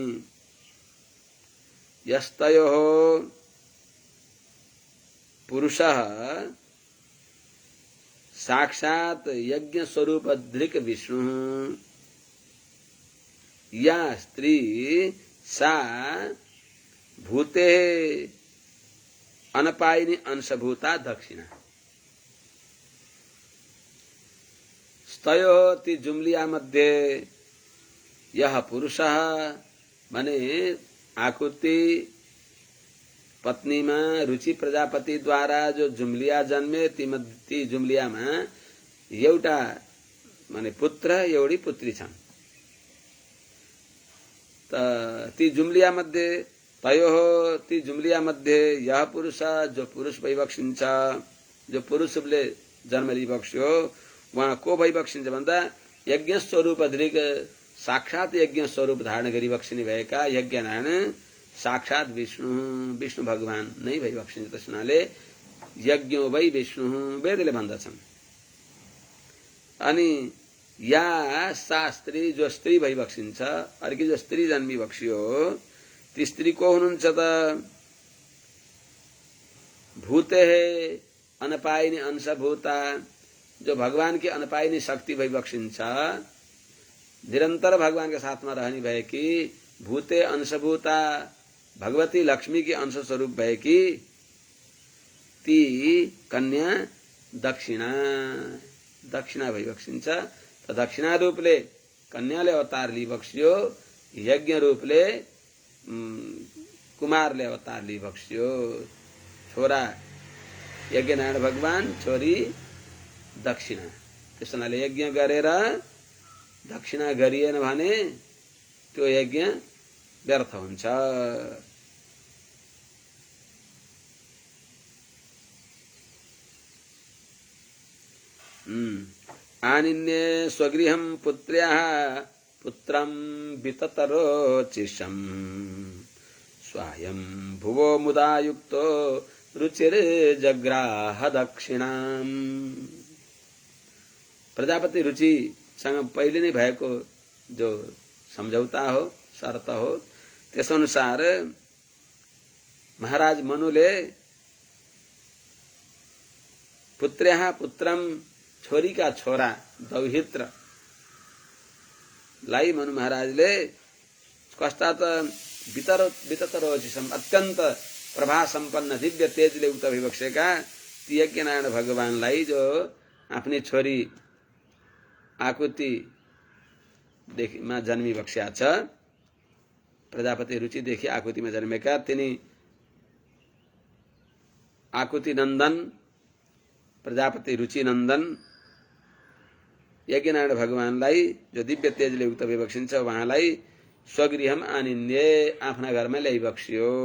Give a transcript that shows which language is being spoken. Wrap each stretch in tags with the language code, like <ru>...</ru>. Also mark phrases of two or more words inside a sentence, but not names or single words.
<sa>यस्तयो पुरुषः साक्षात् यज्ञ स्वरूप धृक् विष्णु या स्त्री सा भूते अनपायिनी अंशभूता दक्षिणा।</sa> <ne>स्तयो ती जुम्लिया मध्ये यह पुरुषः माने आकुति पत्नीमा रुचि प्रजापति द्वारा जो जुम्लिया जन्मे ती जुम्लियामा एउटा माने पुत्र एउटी पुत्री छन्। त ती जुम्लिया मध्ये ती जुम्लिया मध्ये यह पुरुष जो पुरुष भइबक्सिन्छ जो पुरुषले जन्म लिइबक्स्यो उहाँ को भइबक्सिन्छ भन्दा</ne> <sa>यज्ञ स्वरूप धृक साक्षात यज्ञ स्वरूप</sa> <ne>धारण गरिबक्सिने भएका यज्ञनारायण साक्षात विष्णु भगवान नै भइबक्सिन्छ। त्यस हुनाले</ne> <sa>यज्ञो वै विष्णु</sa> <ne>वेदले भन्दछन्। अनि या सा स्त्री जो स्त्री भइबक्सिन्छ, अर्की जो स्त्री जन्मी बक्सियो ती स्त्री को हुनुहुन्छ त?</ne> <sa>भूते अनपाइनी अंशभूता,</sa> <ne>जो भगवान की अनपाइनी शक्ति भइबक्सिन्छ, निरंतर भगवान</ne> <hi>के साथ में</hi> <ne>रहनी भएकी भूते अंशभूता भगवती लक्ष्मी की अंश स्वरूप भएकी ती कन्या दक्षिणा भइबक्सिन्छ। त दक्षिणा रूपले कन्याले अवतार लिइबक्सियो, यज्ञ रूपले कुमारले अवतार लिइबक्सियो। छोरा यज्ञनारायण भगवान, छोरी दक्षिणा। त्यस हुनाले यज्ञ गरेर दक्षिणा गरिएन भने त्यो यज्ञ व्यर्थ हुन्छ।</ne> <sa>आनिन्ये स्वगृहं पुत्र्याः पुत्रं विततरोचिषं स्वायं भुवो मुदा युक्तो रुचिर्जग्राह दक्षिणाम।</sa> <ne>प्रजापति रुचि सँग पहिले नै भएको जो सम्झौता हो, शर्त हो, त्यसअनुसार महाराज मनुले</ne> <sa>पुत्र्याः पुत्रम,</sa> <ne>छोरी का छोरा दौहित्र लाई मनु महाराजले</ne> <sa>कस्तात विततरोचिषम,</sa> <ne>अत्यंत प्रभा संपन्न दिव्य तेजले उक्त भइबक्सेका ती यज्ञनारायण भगवानलाई, जो आफ्नी छोरी आकुति मा जन्मी बक्स्या छ, प्रजापति रुचिदेखि आकुतिमा जन्मेका तिनी आकुति नन्दन प्रजापति रुचि नन्दन यज्ञनारायण भगवानलाई जो दिव्य तेजले उक्त भइबक्सिन्छ, उहाँलाई</ne> <sa>स्वगृहम आनिन्ये,</sa> <ne>आफ्ना घरमा ल्याइबक्सियो।</ne>